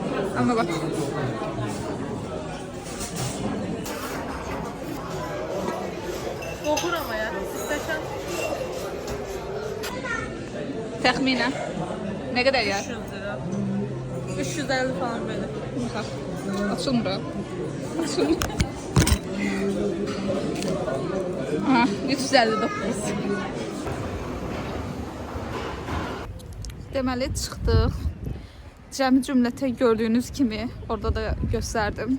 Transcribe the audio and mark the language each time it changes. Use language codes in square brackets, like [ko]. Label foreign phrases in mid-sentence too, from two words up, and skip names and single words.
[tr] Ama bak. [az] Qoxur amma ya, istəsən [tr] Təxminən. Ne kadar ya? 300 lira. 350 falan belə. [az] Bax. Açılmır. Açılmır. Aha, 359. Deməli çıxdıq. Cəmi cümlətə gördüyünüz kimi orada da göstərdim.